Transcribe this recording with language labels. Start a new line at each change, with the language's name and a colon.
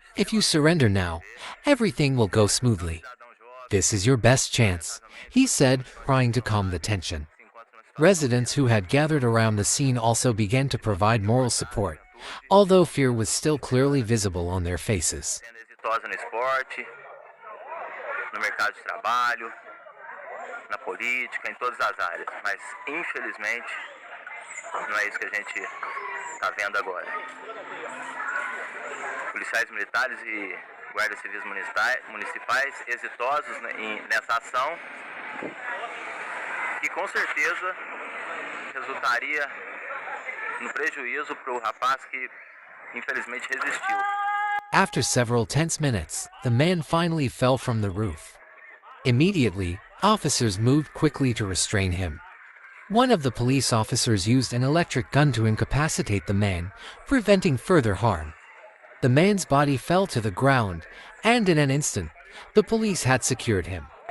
English: If you surrender now, everything will go smoothly. This is your best chance, he said, trying to calm the tension. Residents who had gathered around the scene also began to provide moral support, although fear was still clearly visible on their faces.
Portuguese: Exitosa no esporte, no mercado de trabalho, na política, em todas as áreas. Mas, infelizmente, não é isso que a gente está vendo agora. Policiais militares e guardas civis municipais exitosos nessa ação, que com certeza resultaria no prejuízo para o rapaz que, infelizmente, resistiu.
English: After several tense minutes, the man finally fell from the roof. Immediately, officers moved quickly to restrain him. One of the police officers used an electric gun to incapacitate the man, preventing further harm. The man's body fell to the ground, and in an instant, the police had secured him.